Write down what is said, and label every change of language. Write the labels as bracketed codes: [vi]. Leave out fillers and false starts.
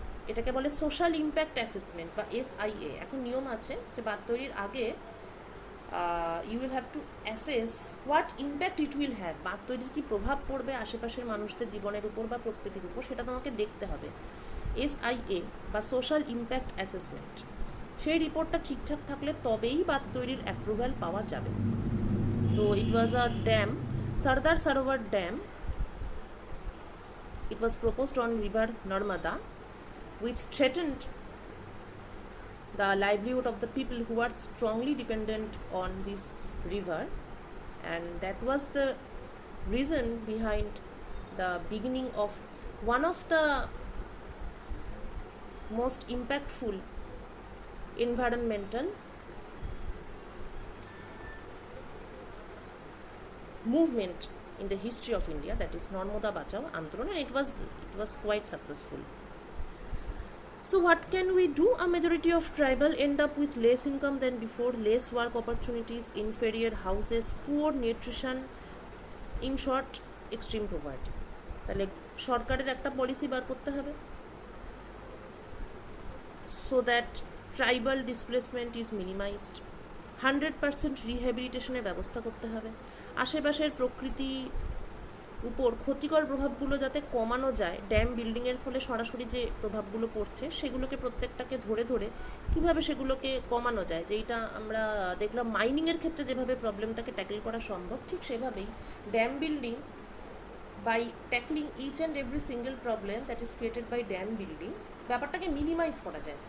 [bn] এটাকে বলে social impact assessment বা SIA। এখন নিয়ম আছে যে বাঁধ তৈরির আগে [en] you will have to assess what impact it will have, [bn] বাঁধ তৈরির কী প্রভাব পড়বে আশেপাশের মানুষদের জীবনের উপর বা প্রকৃতির উপর, সেটা তোমাকে দেখতে হবে। SIA বা সোশ্যাল ইম্প্যাক্ট অ্যাসেসমেন্ট, সেই রিপোর্টটা ঠিকঠাক থাকলে তবেই বাঁধ তৈরির অ্যাপ্রুভাল পাওয়া যাবে। [en] So it was a dam, Sardar Sarovar dam. It was proposed on river Narmada, which threatened the livelihood of the people who are strongly dependent on this river, and that was the reason behind the beginning of one of the most impactful environmental movement in the history of India, that is Narmada Bachao Andolan, and it was quite successful. So what can we do? A majority of tribal end up with less income than before, less work opportunities, inferior houses, poor nutrition, in short, extreme poverty. [bn] তাহলে সরকারের একটা policy বার করতে হবে [en] so that tribal displacement is minimized. [bn] 100% রিহ্যাবিলিটেশনের ব্যবস্থা করতে হবে। আশেপাশের প্রকৃতি উপর ক্ষতিকর প্রভাবগুলো যাতে কমানো যায়, ড্যাম বিল্ডিংয়ের ফলে সরাসরি যে প্রভাবগুলো পড়ছে সেগুলোকে প্রত্যেকটাকে ধরে ধরে কীভাবে সেগুলোকে কমানো যায়, যেইটা আমরা দেখলাম মাইনিংয়ের ক্ষেত্রে যেভাবে প্রবলেমটাকে ট্যাকেল করা সম্ভব, ঠিক সেভাবেই dam building [en] by tackling each and every single problem that is created by dam building [bn] ব্যাপারটাকে মিনিমাইজ করা যায়।